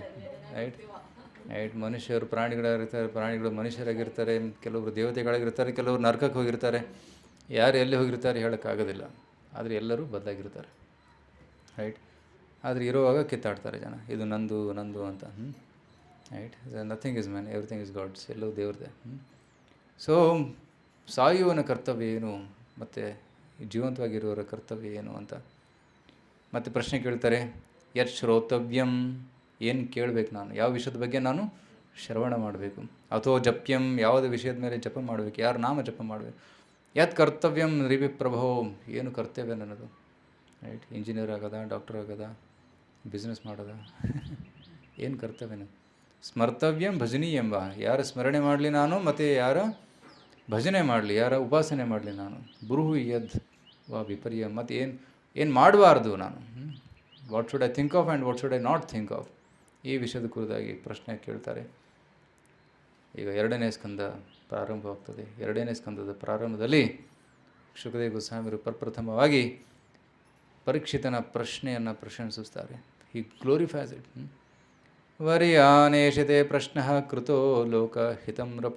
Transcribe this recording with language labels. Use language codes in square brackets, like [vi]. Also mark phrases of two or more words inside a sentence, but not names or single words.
[kn] ರೈಟ್, ಮನುಷ್ಯರು ಪ್ರಾಣಿಗಳಾಗಿರ್ತಾರೆ, ಪ್ರಾಣಿಗಳು ಮನುಷ್ಯರಾಗಿರ್ತಾರೆ, ಕೆಲವರು ದೇವತೆಗಳಾಗಿರ್ತಾರೆ, ಕೆಲವರು ನರಕಕ್ಕೆ ಹೋಗಿರ್ತಾರೆ. ಯಾರು ಎಲ್ಲಿ ಹೋಗಿರ್ತಾರೆ ಹೇಳೋಕ್ಕಾಗೋದಿಲ್ಲ, ಆದರೆ ಎಲ್ಲರೂ ಬದಲಾಗಿರ್ತಾರೆ. ರೈಟ್, ಆದರೆ ಇರುವಾಗ ಕಿತ್ತಾಡ್ತಾರೆ ಜನ, ಇದು ನಂದು ಅಂತ. [en] ರೈಟ್, Nothing is man, everything is God's. [kn] ಎಲ್ಲವೂ ದೇವ್ರದೇ. ಸೊ ಸಾಯುವನ ಕರ್ತವ್ಯ ಏನು ಮತ್ತು ಜೀವಂತವಾಗಿರುವವರ ಕರ್ತವ್ಯ ಏನು ಅಂತ ಮತ್ತೆ ಪ್ರಶ್ನೆ ಕೇಳ್ತಾರೆ. [sa] ಯತ್ ಶ್ರೋತವ್ಯಂ, [kn] ಏನು ಕೇಳಬೇಕು ನಾನು, ಯಾವ ವಿಷಯದ ಬಗ್ಗೆ ನಾನು ಶ್ರವಣ ಮಾಡಬೇಕು. [sa] ಅಥೋ ಜಪ್ಯಂ, [kn] ಯಾವುದೇ ವಿಷಯದ ಮೇಲೆ ಜಪ ಮಾಡಬೇಕು, ಯಾರು ನಾಮ ಜಪ ಮಾಡಬೇಕು. [sa] ಯತ್ ಕರ್ತವ್ಯಂ ರಿವಿಪ್ರಭೋ, [kn] ಏನು ಕರ್ತವ್ಯ ನನ್ನದು. ರೈಟ್, ಇಂಜಿನಿಯರ್ ಆಗೋದ, ಡಾಕ್ಟರ್ ಆಗೋದ, ಬಿಸ್ನೆಸ್ ಮಾಡೋದ, ಏನು ಕರ್ತವ್ಯನ. [sa] ಸ್ಮರ್ತವ್ಯಂ ಭಜನೀಯಂಬ, [kn] ಯಾರ ಸ್ಮರಣೆ ಮಾಡಲಿ ನಾನು, ಮತ್ತು ಯಾರ ಭಜನೆ ಮಾಡಲಿ, ಯಾರ ಉಪಾಸನೆ ಮಾಡಲಿ ನಾನು. [sa] ಬ್ರೂಹು ಯದ್ ವಾ ವಿಪರ್ಯ, [kn] ಮತ್ತು ಏನು ಮಾಡಬಾರ್ದು ನಾನು. [en] What should I think of and what should I not think of, [kn] ಈ ವಿಷಯದ ಕುರಿತಾಗಿ ಪ್ರಶ್ನೆ ಕೇಳ್ತಾರೆ. ಈಗ 2ನೇ ಸ್ಕಂದ ಪ್ರಾರಂಭವಾಗ್ತದೆ. 2ನೇ ಸ್ಕಂದದ ಪ್ರಾರಂಭದಲ್ಲಿ ಶುಕದೇವ ಗೋಸ್ವಾಮಿಯರು ಪ್ರಪ್ರಥಮವಾಗಿ ಪರೀಕ್ಷಿತನ ಪ್ರಶ್ನೆಯನ್ನು ಪ್ರಶಂಸಿಸ್ತಾರೆ. [en] He glorifies it. [sa] ವರ್ಯಾನೇಷತೆ ಪ್ರಶ್ನ ಕೃತೋ ಲೋಕಹಿತಂ ನೃಪ.